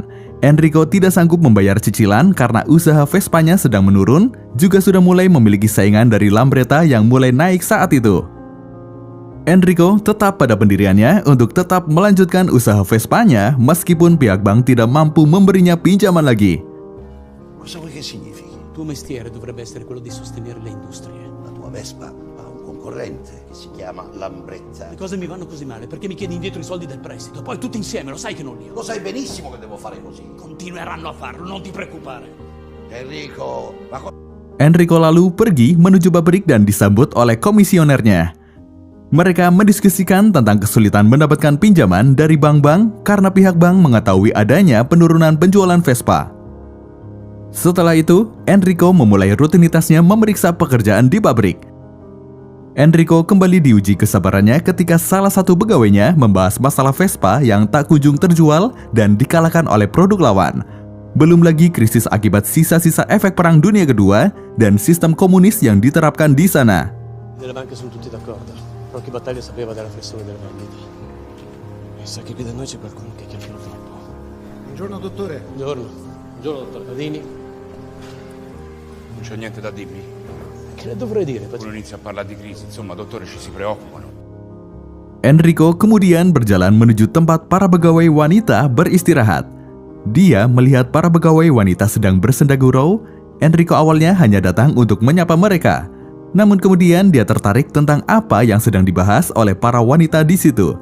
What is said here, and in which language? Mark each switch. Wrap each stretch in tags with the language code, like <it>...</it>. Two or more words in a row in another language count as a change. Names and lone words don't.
<id>Enrico tidak sanggup membayar cicilan karena usaha Vespanya sedang menurun, juga sudah mulai memiliki saingan dari Lambretta yang mulai naik saat itu. Enrico tetap pada pendiriannya untuk tetap melanjutkan usaha Vespanya meskipun pihak bank tidak mampu memberinya pinjaman lagi.</id> <it>Cosa vuoi che significhi? Il tuo mestiere dovrebbe essere quello di sostenere le industrie. La tua Vespa ha un concorrente che si chiama Lambretta. Le cose mi vanno così male perché mi chiedi indietro i soldi del prestito. Poi tutti insieme, lo sai che non li ho. Lo sai benissimo che devo fare così. Continueranno a farlo, non ti preoccupare. Enrico,</it> <id>Enrico lalu pergi menuju pabrik dan disambut oleh komisionernya. Mereka mendiskusikan tentang kesulitan mendapatkan pinjaman dari bank-bank karena pihak bank mengetahui adanya penurunan penjualan Vespa. Setelah itu, Enrico memulai rutinitasnya memeriksa pekerjaan di pabrik. Enrico kembali diuji kesabarannya ketika salah satu pegawainya membahas masalah Vespa yang tak kunjung terjual dan dikalahkan oleh produk lawan. Belum lagi krisis akibat sisa-sisa efek Perang Dunia Kedua dan sistem komunis yang diterapkan di sana.</id> <it>Nelle banche sono tutti d'accordo. Rocky Battaglia sapeva della flessione delle vendite. E sa che qui da noi c'è qualcuno che chiacchiera troppo. Buongiorno dottore. Buongiorno, dottor Badini. Non c'è niente da dirmi. Che le dovrei dire? Uno inizia a parlare di crisi, insomma, dottore, ci si preoccupano.</it> <id>Enrico kemudian berjalan menuju tempat para pegawai wanita beristirahat. Dia melihat para pegawai wanita sedang bersenda gurau. Enrico awalnya hanya datang untuk menyapa mereka. Namun kemudian dia tertarik tentang apa yang sedang dibahas oleh para wanita di situ.</id>